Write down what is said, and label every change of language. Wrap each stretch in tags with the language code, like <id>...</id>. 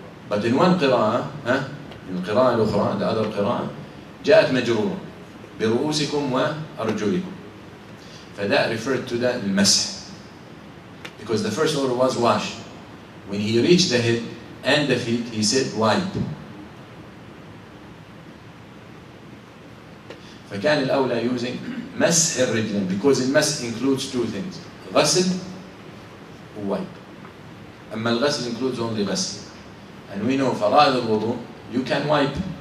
<en>But in one</en> <ar>قراءة, in القراءة الأخرى,</ar> <en>the other</en> <ar>قراءة, جاءت مجرورة برؤوسكم وأرجلكم.</ar> <en>فthat referred to that المسح, because the first order was wash. When he reached the head and the feet, he said wipe.</en> <ar>فكان الأولى</ar> <en>using مسح الرجلين, because المسح includes two things, غسل وwipe.</en> <ar>أما الغسل</ar> <en>includes only</en> <ar>غسل.</ar> <en>And we know فرائض الوضوء, you can wipe.</en>